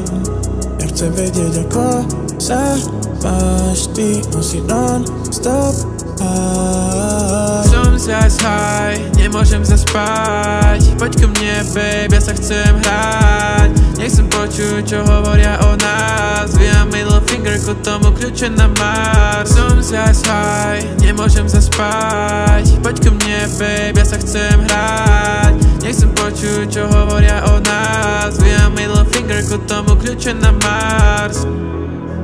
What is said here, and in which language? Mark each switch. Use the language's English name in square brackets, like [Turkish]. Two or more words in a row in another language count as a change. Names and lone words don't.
[Slovak] Ja chcem vedieť, ako sa máš. Ty nosí non-stop high. Som zas high, nemôžem zaspať. Poď ku mne, babe, ja sa chcem hrať. Nechcem počuť, čo hovoria o nás. Vyjam [English] middle finger [Slovak] ku tomu kľúče na Mars. Som zas high, nemôžem zaspať. Poď ku mne, babe, ja sa chcem hrať. Nechcem počuť, čo hovoria o nás. Vyjam [English] middle finger [Slovak] ku tomu kľúče na Mars.